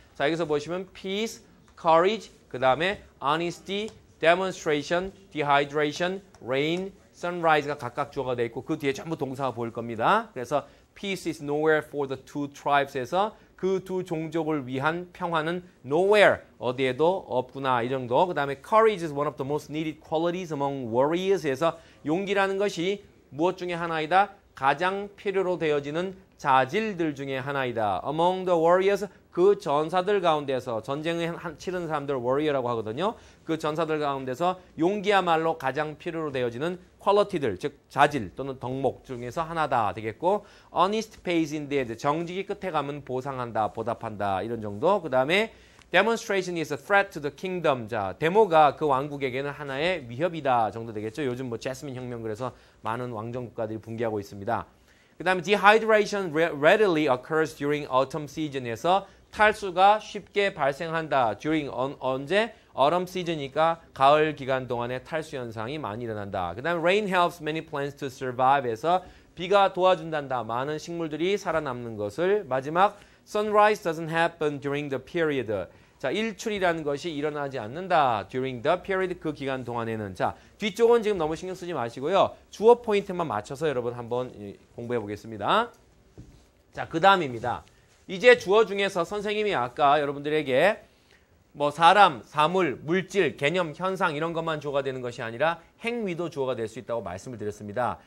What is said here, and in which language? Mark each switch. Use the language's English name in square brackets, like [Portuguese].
[Korean] 자, 여기서 보시면 peace, courage, 그 다음에 honesty, demonstration, dehydration, rain, sunrise가 각각 주어가 되어 있고 그 뒤에 전부 동사가 보일 겁니다. 그래서 [English] peace is nowhere for the two tribes [Korean] 에서 그 두 종족을 위한 평화는 nowhere, 어디에도 없구나 이 정도. [English] 그 다음에 courage is one of the most needed qualities among warriors에서 [Korean] 용기라는 것이 무엇 중에 하나이다? 가장 필요로 되어지는 자질들 중에 하나이다. [English] Among the warriors, [Korean] 그 전사들 가운데서 전쟁을 치르는 사람들 warrior라고 하거든요. 그 전사들 가운데서 용기야말로 가장 필요로 되어지는 퀄리티들, 즉 자질 또는 덕목 중에서 하나다 되겠고, [English] honest pays in the end, [Korean] 정직이 끝에 가면 보상한다, 보답한다 이런 정도. [English] 그 다음에 demonstration is a threat to the kingdom. [Korean] 자, 데모가 그 왕국에게는 하나의 위협이다 정도 되겠죠. 요즘 뭐 제스민 혁명 그래서 많은 왕정 국가들이 붕괴하고 있습니다. [English] 그 다음에 dehydration readily occurs during autumn season에서 [Korean] 탈수가 쉽게 발생한다. during 언제? autumn season이니까 가을 기간 동안에 탈수 현상이 많이 일어난다. [English] 그 다음에 rain helps many plants to survive에서 [Korean] 비가 도와준단다. 많은 식물들이 살아남는 것을. [English] 마지막 sunrise doesn't happen during the period. [Korean] 자, 일출이라는 것이 일어나지 않는다. [English] during the period, [Korean] 그 기간 동안에는. 자, 뒤쪽은 지금 너무 신경 쓰지 마시고요. 주어 포인트만 맞춰서 여러분 한번 공부해 보겠습니다. 자, 그 다음입니다. 이제 주어 중에서 선생님이 아까 여러분들에게 뭐 사람, 사물, 물질, 개념, 현상 이런 것만 주어가 되는 것이 아니라 행위도 주어가 될 수 있다고 말씀을 드렸습니다.